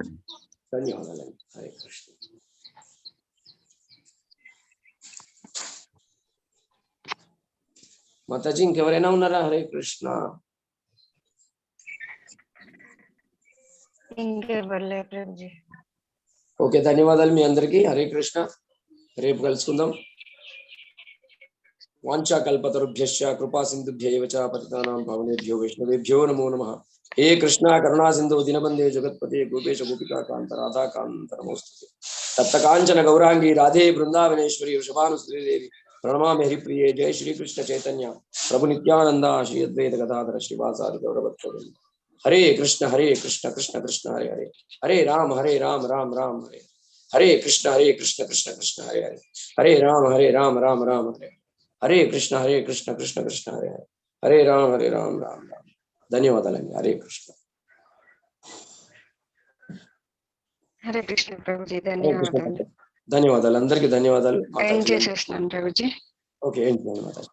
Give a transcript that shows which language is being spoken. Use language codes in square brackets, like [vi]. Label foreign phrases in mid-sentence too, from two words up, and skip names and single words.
[te] ధన్యవాదాలండి. [sa] హరే కృష్ణ. [te] మాతాజీ ఇంకెవరైనా ఉన్నారా? [sa] హరే కృష్ణ. [te] ఓకే, ధన్యవాదాలు మీ అందరికీ. [sa] హరే కృష్ణ. [te] రేపు కలుసుకుందాం. [sa] వాంఛా కల్పతరుభ్యశ్చ కృపా సింధుభ్యైవ చ పతితానాం పావనేభ్యో వైష్ణవేభ్యో నమో నమః. హే కృష్ణ కరుణా సింధు దీనబంధే జగత్పతే గోపేశ గోపికా కాంత రాధా కాంత నమోస్తుతే. తప్త కాంచన గౌరాంగి రాధే బృందావనేశ్వరి వృషభానుశ్రీదేవి ప్రణమామి హరిప్రియే. జయ శ్రీకృష్ణ చైతన్య ప్రభు నిత్యానంద శ్రీ అద్వైత గదాధర శ్రీవాసాది గౌరవోత్తమ. హరే కృష్ణ కృష్ణ కృష్ణ హరే హరే, హరే రామ రామ రామ హరే హరే, కృష్ణ కృష్ణ కృష్ణ హరే హరే, హరే రామ రామ హరే హరే, కృష్ణ కృష్ణ కృష్ణ హరే హరే, హరే రామ రామ రామ. [te] ధన్యవాదాలండి. [sa] హరే కృష్ణ. హరే కృష్ణ [te] ప్రభుజీ, ధన్యవాదాలు. ధన్యవాదాలు అందరికీ. ధన్యవాదాలు. చేసేస్తున్నాను ప్రభుజీ. ఓకే, ఏంటి ధన్యవాదాలు.